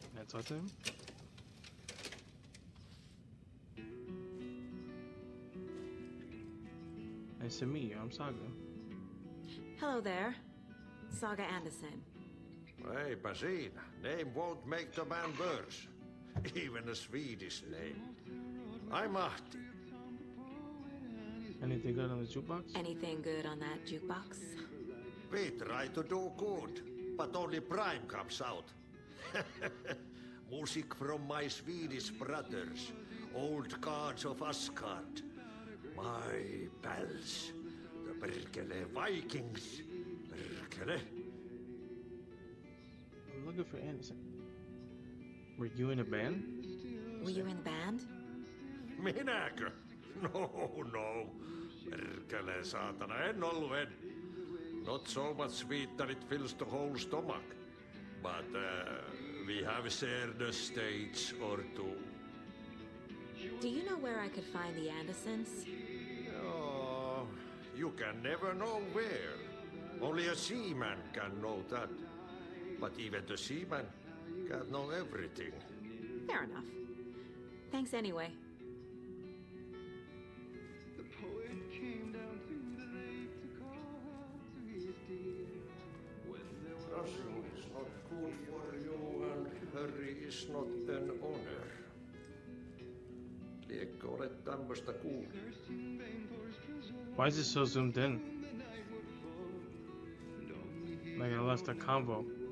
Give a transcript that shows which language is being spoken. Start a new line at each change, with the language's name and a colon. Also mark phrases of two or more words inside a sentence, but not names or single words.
English: talk to him? Nice to meet you. I'm Saga. Hello there. Saga Anderson.
Finnish: Eipä siinä.
English: Name won't make the man worse. Even a Swedish name. I'm Ahti. Anything good on the jukebox? Anything good on that jukebox? We try to do good, but only Prime comes out. Music from my Swedish brothers, old gods of Asgard. My pals, the Perkele Vikings. Perkele. I'm looking for Anderson. Were you in a band? Were you in the band?
Finnish: Minäkö? No. Perkele saatana, en ollut.
English: Not so much sweet that it fills the whole stomach. But we have shared a stage or two. Do you know where I could find the Andersons? Oh, you can never know where. Only a seaman can know that. But even the seaman can't know everything. Fair enough. Thanks anyway. Rushing is not good for you and hurry is not an honor.
Finnish: Liekö olet tämmöstä kuullut?
English: Why is it so zoomed in? Like I lost a combo.